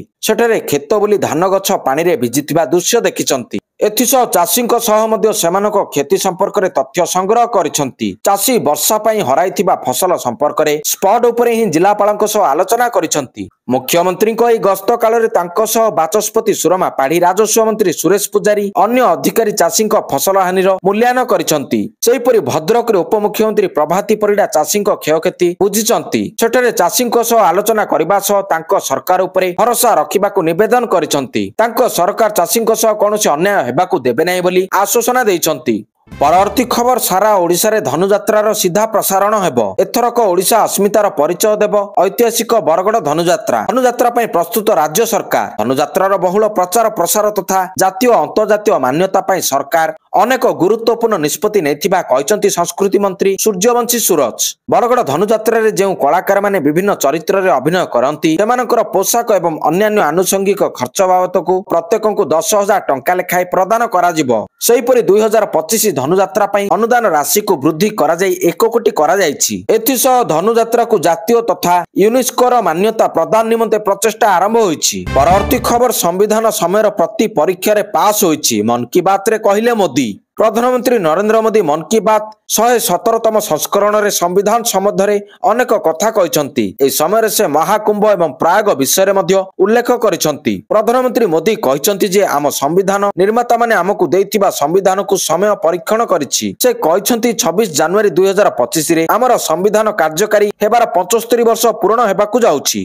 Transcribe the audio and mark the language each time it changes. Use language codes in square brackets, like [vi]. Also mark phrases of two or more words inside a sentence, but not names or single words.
[or] ସେଠାରେ ଖେତ ବୋଲି ଧାନ ଗଛ ପାଣି ରେ ଭିଜିଥିବା ଦୃଶ୍ୟ ଦେଖିଛନ୍ତି। ଏଥିସହ ଚାଷୀ କ୍ଷତି ସମ୍ପର୍କ ମେଁ ତଥ୍ୟ ସଂଗ୍ରହ କରିଛନ୍ତି। ଚାଷୀ ବର୍ଷା ପାଇଁ ହରାଇଥିବା ଫସଲ ସମ୍ପର୍କ ମେଁ ସ୍ପଟ ଉପରେ ହିଁ ଜିଲ୍ଲାପାଳ ସହ ଆଲୋଚନା କରିଛନ୍ତି। ମୁଖ୍ୟମନ୍ତ୍ରୀ ଏହି ଗସ୍ତ କାଳ ରେ ତାଙ୍କ ସହ ବାଚସ୍ପତି ସୁରମା ପାଢ଼ୀ, ରାଜସ୍ୱ ମନ୍ତ୍ରୀ ସୁରେଶ ପୂଜାରୀ, ଅନ୍ୟ ଅଧିକାରୀ ଚାଷୀ ଫସଲ ହାନିର ମୂଲ୍ୟାଙ୍କନ କରିଛନ୍ତି। ସେହିପରି ଭଦ୍ରକ ରେ ଉପମୁଖ୍ୟମନ୍ତ୍ରୀ ପ୍ରଭାତୀ ପରିଡ଼ା ଚାଷୀ କ୍ଷୟକ୍ଷତି ବୁଝିଛନ୍ତି। ସେଠାରେ ଚାଷୀ ସହ ଆଲୋଚନା କରିବା ସହ ତାଙ୍କୁ ସରକାର ଉପରେ ଭରସା ରଖିବାକୁ ନିବେଦନ କରିଛନ୍ତି। ତାଙ୍କ ସରକାର ଚାଷୀ ସହ କୌଣସି ଅନ୍ୟାୟ ହେବାକୁ ଦେବେ ନାହିଁ ବୋଲି ଆଶ୍ୱାସନା ଦେଇଛନ୍ତି। ପରବର୍ତ୍ତୀ ଖବର ସାରା ଓଡ଼ିଶା ରେ ଧନୁଯାତ୍ରାର ସିଧା ପ୍ରସାରଣ ହେବ। ଏଥରକ ଓଡ଼ିଶା ଅସ୍ମିତାର ପରିଚୟ ଦେବ ଐତିହାସିକ ବରଗଡ଼ ଧନୁଯାତ୍ରା। ଧନୁଯାତ୍ରା ପାଇଁ ପ୍ରସ୍ତୁତ ରାଜ୍ୟ ସରକାର। ଧନୁଯାତ୍ରାର ବହୁଳ ପ୍ରଚାର ପ୍ରସାର ତଥା ଜାତୀୟ ଅନ୍ତର୍ଜାତୀୟ ମାନ୍ୟତା ପାଇଁ ସରକାର ଅନେକ ଗୁରୁତ୍ୱପୂର୍ଣ୍ଣ ନିଷ୍ପତ୍ତି ନେଇଥିବା କହିଛନ୍ତି ସଂସ୍କୃତି ମନ୍ତ୍ରୀ ସୂର୍ଯ୍ୟବଂଶୀ ସୂରଜ। ବରଗଡ଼ ଧନୁଯାତ୍ରା ରେ ଯେଉଁ କଳାକାର ମାନେ ବିଭିନ୍ନ ଚରିତ୍ର ରେ ଅଭିନୟ କରନ୍ତି ସେମାନଙ୍କର ପୋଷାକ ଏବଂ ଅନ୍ୟାନ୍ୟ ଆନୁଷଙ୍ଗିକ ଖର୍ଚ୍ଚ ବାବଦକୁ ପ୍ରତ୍ୟେକଙ୍କୁ 10,000 ଟଙ୍କା ଲେଖାଏଁ ପ୍ରଦାନ କରା ଯିବ। ସେହିପରି 2025 ଧନୁଯାତ୍ରା ପାଇଁ ଅନୁଦାନ ରାଶି କୁ ବୃଦ୍ଧି କରା ଯାଇ 1 କୋଟି କରା ଯାଇଛି। ଏଥିସହ ଧନୁଯାତ୍ରା କୁ ଜାତୀୟ ତଥା ୟୁନେସ୍କୋ ର ମାନ୍ୟତା ପ୍ରଦାନ ନିମନ୍ତେ ପ୍ରଚେଷ୍ଟା ଆରମ୍ଭ ହୋଇଛି। ପରବର୍ତ୍ତୀ ଖବର ସମ୍ବିଧାନ ସମୟର ପ୍ରତି ପରୀକ୍ଷା ରେ ପାସ ହୋଇଛି। ମନ କି ବାତ ରେ କହିଲେ ମୋଦି। ପ୍ରଧାନମନ୍ତ୍ରୀ ନରେନ୍ଦ୍ର ମୋଦି ମନ କି ବାତ 117ତମ ସଂସ୍କରଣ ରେ ସମ୍ବିଧାନ ସମ୍ବନ୍ଧରେ ଅନେକ କଥା କହିଛନ୍ତି। ଏ ସମୟ ସେ ମହାକୁମ୍ଭ ଏବଂ ପ୍ରୟାଗ ବିଷୟ ମଧ୍ୟ ଉଲ୍ଲେଖ କରିଛନ୍ତି। ପ୍ରଧାନମନ୍ତ୍ରୀ ମୋଦି କହିଛନ୍ତି ଯେ ଆମ ସମ୍ବିଧାନ ନିର୍ମାତା ମାନେ ଆମକୁ ଦେଇଥିବା ସମ୍ବିଧାନ କୁ ସମୟ ପରୀକ୍ଷଣ କରିଛି। ସେ କହିଛନ୍ତି 26 ଜାନୁଆରୀ 2025 ରେ ଆମର ସମ୍ବିଧାନ କାର୍ଯ୍ୟକାରୀ ହେବାର 75 ବର୍ଷ ପୂର୍ଣ୍ଣ ହେବାକୁ ଯାଉଛି।